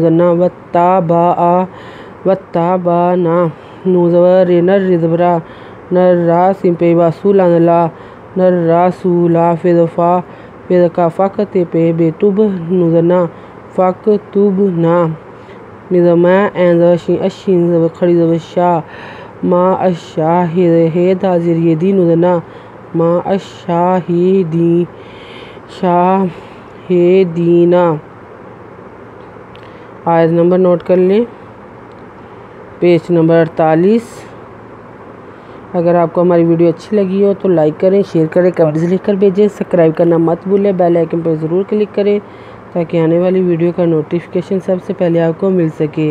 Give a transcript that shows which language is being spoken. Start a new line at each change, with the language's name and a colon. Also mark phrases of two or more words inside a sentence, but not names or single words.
Urdu: زر نا، وتا با آ، وتا با نا، نو زبر رے نر، ری زبر آ، نر را، سین پہ واسو، لام لا، نر را سولا، فی زبر فا، فی زبر کا فک، تے پہ بے تب، نو زر نا، فک تب نا، مزر ما، این زبر شین، اشین زبر کھڑی زبر شا، ما الشاہد، دا زیر یہ دی، نو زر نا، ما الشاہدین، شاہدینا۔ آیت نمبر نوٹ کر لیں،
English: page number
Urdu: 48۔ اگر آپ کو ہماری ویڈیو اچھی لگی ہو تو لائک کریں، شیئر کریں، کمنٹس لکھ کر بھیجیں، سبسکرائب کرنا مت بھولیں،
English: bell icon
Urdu: پر ضرور کلک کریں تاکہ آنے والی ویڈیو کا نوٹیفیکیشن سب سے پہلے آپ کو مل سکے۔